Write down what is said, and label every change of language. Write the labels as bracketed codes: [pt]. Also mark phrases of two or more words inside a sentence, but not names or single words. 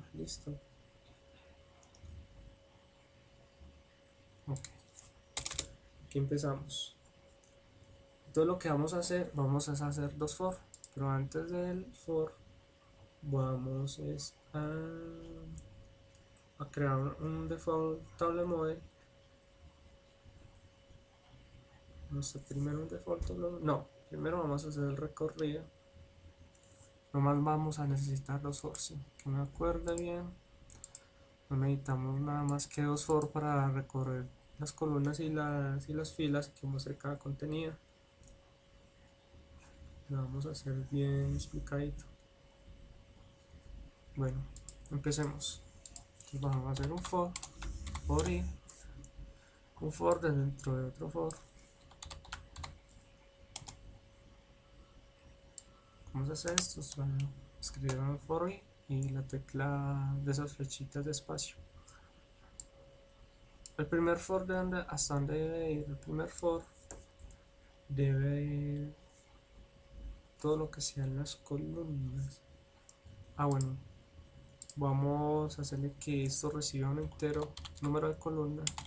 [es] Listo. Ok. Aquí empezamos. Todo lo que vamos a hacer dos for, pero antes del for vamos a crear un [en] default table model. [es] Vamos a hacer primero un [en] default table, [es] no, primero vamos a hacer el recorrido. Nomás vamos a necesitar dos for, sí, que me acuerde bien. No necesitamos nada más que dos for para recorrer las columnas y las filas que muestre cada contenido. Lo vamos a hacer bien explicadito. Bueno, empecemos. Entonces vamos a hacer un for i, un for dentro de otro for. ¿Cómo se hace esto? Escribir un for i y la tecla de esas flechitas de espacio. El primer for hasta dónde debe ir. El primer for debe ir todo lo que sean las columnas. Bueno, vamos a hacerle que esto reciba un entero número de columnas.